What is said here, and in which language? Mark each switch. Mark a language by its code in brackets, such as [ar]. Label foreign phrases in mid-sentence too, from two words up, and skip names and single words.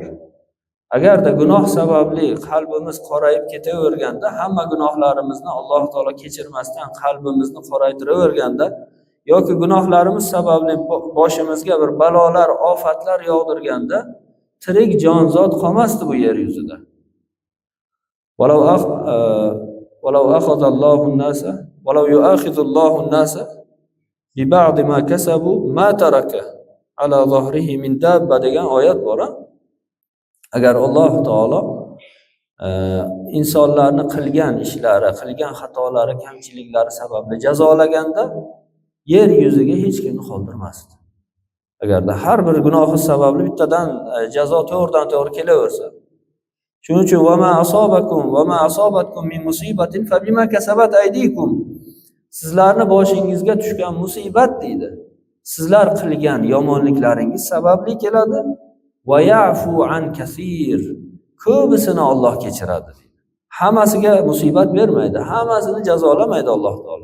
[uz] Agarda gunoh sababli qalbimiz qorayib ketaverganda, hamma gunohlarimizni Alloh taolo kechirmasdan qalbimizni qoraytiraverganda yoki gunohlarimiz sababli boshimizga bir balolar, ofatlar yog'dirganda tirik jonzot qolmasdi bu yer yuzida. [ar] ولو آخذ الله الناس ولو يؤاخذ الله الناس ببعض ما كسبوا ما ترك على ظهره من دابة [uz] degan oyat bor. Agar Alloh taolo insonlarni qilgan ishlari, qilgan xatolari, kamchiliklari sababli jazolaganda yer yuziga hech kimni qoldirmasdi. Agarda har bir gunohi sababli bittadan jazo to'g'ridan-to'g'ri kelaversa. Shuning uchun [ar] وما أصابكم من مصيبة فبما كسبت أيديكم. [uz] Sizlarni boshingizga tushgan musibat deydi. Sizlar qilgan yomonliklaringiz sababli keladi. [ar] ويعفو عن كثير. [uz] Ko'bisini Alloh kechiradi deydi. Hammasiga musibat bermaydi, hammasini jazolamaydi Alloh taolo.